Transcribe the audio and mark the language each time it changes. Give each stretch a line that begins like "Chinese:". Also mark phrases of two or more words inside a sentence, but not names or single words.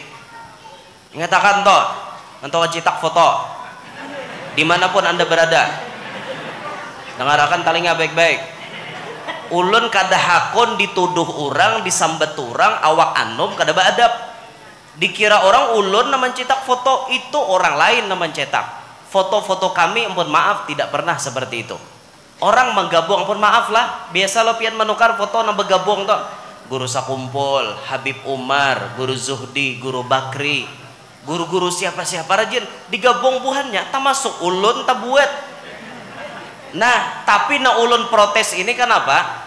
Indonesian: Ingatakan toh, entah cetak foto dimanapun anda berada, dengarkan talinga baik-baik.
Banjar: Ulun kada hakon dituduh orang, disambet orang, awak anom kada beadab. Dikira orang ulun na mencetak foto, itu orang lain na mencetak.
Indonesian: Foto-foto kami, ampun maaf, tidak pernah seperti itu. Orang menggabung,
Banjar: ampun maaf lah, biasa lo pian menukar foto na bergabung toh.
Indonesian: Guru Sakumpul, Habib Umar, Guru Zuhdi, Guru Bakri, guru-guru siapa-siapa rajin digabung buhannya, tak masuk ulun tak buat.
Banjar: Nah, tapi na ulun protes ini kenapa?